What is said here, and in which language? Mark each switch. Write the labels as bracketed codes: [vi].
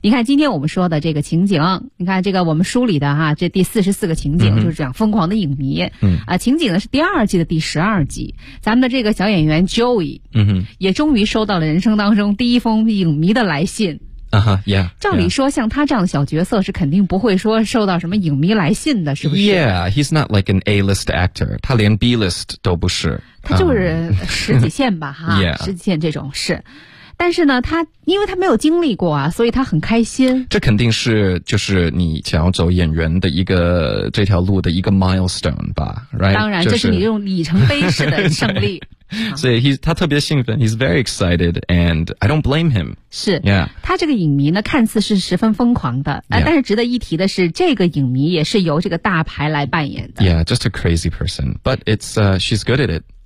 [zh] 你看今天我们说的这个情景，你看这个我们梳理的哈、啊，这第44个情景、嗯、就是讲疯狂的影迷。嗯啊，情景呢是第二季的第12集，咱们的这个小演员 Joey，嗯哼，也终于收到了人生当中第一封影迷的来信。照理说像他这样的小角色是肯定不会说受到什么影迷来信的，是不是？ [en] Yeah, he's not like an A-list actor. [zh] 他连 B-list 都不是。他就是十几线吧哈、 [en] yeah. [zh] 十几线这种是。但是呢他因为他没有经历过啊，所以他很开心。这肯定是就是你想要走演员的一个这条路的一个 milestone 吧、 [en] right? [zh] 当然、就是、这是你这种里程碑式的胜利。所以他特别兴奋 [en] he's very excited and I don't blame him [zh] 是、 [en] yeah. [zh] 他这个影迷呢看似是十分疯狂的、 [en] yeah. [zh] 但是值得一提的是这个影迷也是由这个大牌来扮演的 [en] yeah just a crazy person but it's she's good at it